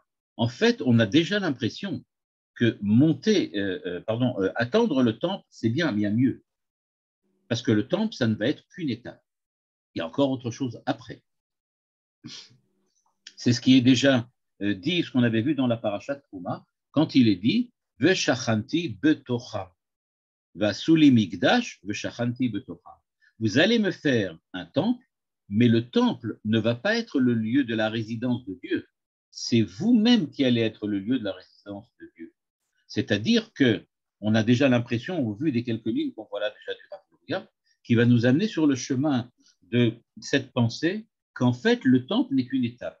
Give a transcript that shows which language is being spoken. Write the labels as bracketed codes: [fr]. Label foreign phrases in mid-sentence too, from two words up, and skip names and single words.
[fr] En fait, on a déjà l'impression que attendre le temple, c'est bien mieux. Parce que le temple, ça ne va être qu'une étape. Il y a encore autre chose après. C'est ce qui est déjà dit, ce qu'on avait vu dans la parashat Trouma, quand il est dit [he] ושכנתי בתוכם, ועשו לי מקדש ושכנתי בתוכם. [fr] Vous allez me faire un temple, mais le temple ne va pas être le lieu de la résidence de Dieu. C'est vous-même qui allez être le lieu de la résidence de Dieu. C'est-à-dire que on a déjà l'impression, au vu des quelques lignes qu'on voit là déjà du Rav Luria, qui va nous amener sur le chemin de cette pensée qu'en fait, le temple n'est qu'une étape.